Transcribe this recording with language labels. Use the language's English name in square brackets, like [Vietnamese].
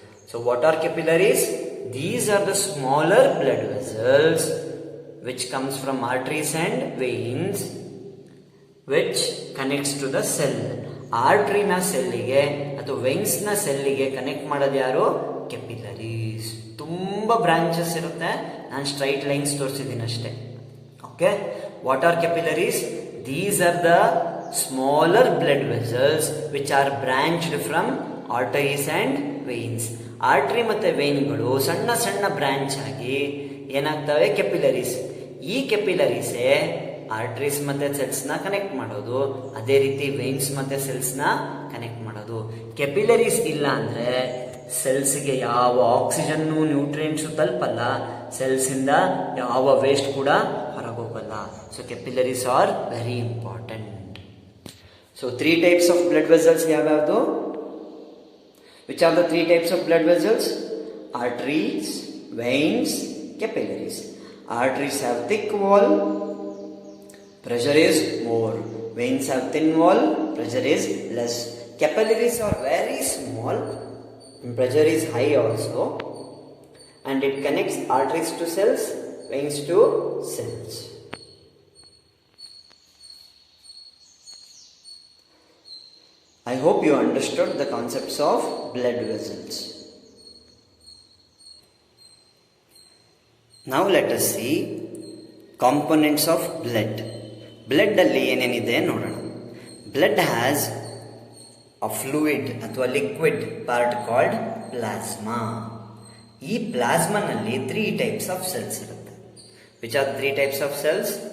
[English] So what are capillaries? These are the smaller blood vessels which comes from arteries and veins which connects to the cell. [Kannada] Artery ನ ಸೆಲ್ಲಿಗೆ ಅಥವಾ veins ನ ಸೆಲ್ಲಿಗೆ connect ಮಾಡೋದು ಯಾರು, capillaries. ತುಂಬಾ branches ಇರುತ್ತೆ, ನಾನು straight lines ತೋರಿಸಿದ್ದೀನಿ ಅಷ್ಟೇ. [English] Okay, what are capillaries? These are the smaller blood vessels which are branched from arteries and veins. [Kannada] Artery ಮತ್ತೆ ವೆಯಿನ್ಗಳು ಸಣ್ಣ ಸಣ್ಣ ಬ್ರಾಂಚ್ ಆಗಿ ಏನಾಗ್ತವೆ, ಕೆಪಿಲರೀಸ್. ಈ ಕೆಪಿಲರೀಸೇ ಆರ್ಟ್ರೀಸ್ ಮತ್ತೆ ಸೆಲ್ಸ್ ನ ಕನೆಕ್ಟ್ ಮಾಡೋದು, ಅದೇ ರೀತಿ ವೆಯಿನ್ಸ್ ಮತ್ತೆ ಸೆಲ್ಸ್ ನ ಕನೆಕ್ಟ್ ಮಾಡೋದು. ಕೆಪಿಲರೀಸ್ ಇಲ್ಲ ಅಂದ್ರೆ ಸೆಲ್ಸ್ಗೆ ಯಾವ ಆಕ್ಸಿಜನ್ ನ್ಯೂಟ್ರಿಯೆಂಟ್ಸ್ ತಲುಪಲ್ಲ, ಸೆಲ್ಸ್ ಇಂದ ಯಾವ ವೇಸ್ಟ್ ಕೂಡ ಹೊರಗೋಗಲ್ಲ. [English] So capillaries are very important. So 3 types of blood vessels ಯಾವ್ಯಾವುದು? Which are the 3 types of blood vessels? Arteries, veins, capillaries. Arteries have thick wall, pressure is more. Veins have thin wall, pressure is less. Capillaries are very small, and pressure is high also, and it connects arteries to cells, veins to cells. I hope you understood the concepts of blood vessels. Now let us see components of blood. [Kannada] Blood alli ಏನೇನಿದೆ ನೋಡೋಣ. [English] Blood has a fluid ಅಥವಾ liquid part called plasma. ಈ plasma ನಲ್ಲಿ 3 types of cells ಇರುತ್ತೆ. Which are 3 types of cells?